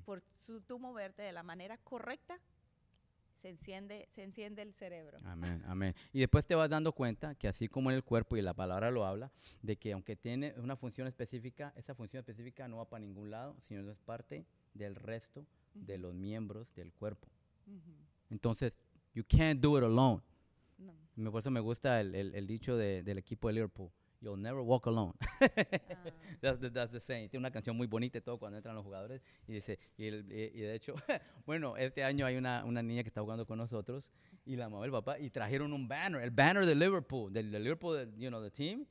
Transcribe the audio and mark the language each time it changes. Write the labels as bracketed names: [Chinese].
[Spanish] por tú moverte de la manera correcta, se enciende el cerebro. Amén, amén. Y después te vas dando cuenta que así como en el cuerpo, y la palabra lo habla, de que aunque tiene una función específica, esa función específica no va para ningún lado, sino es parte del resto de los miembros del cuerpo. Entonces, [English] you can't do it alone. [Spanish] No. Por eso me gusta el dicho del equipo de Liverpool. [English] You'll never walk alone. That's the saying. [Spanish] Tiene una canción muy bonita y todo cuando entran los jugadores. Y dice, y de hecho, bueno, este año hay una niña que está jugando con nosotros y la mamá y el papá y trajeron un banner, el banner de Liverpool, del Liverpool, [English] the team.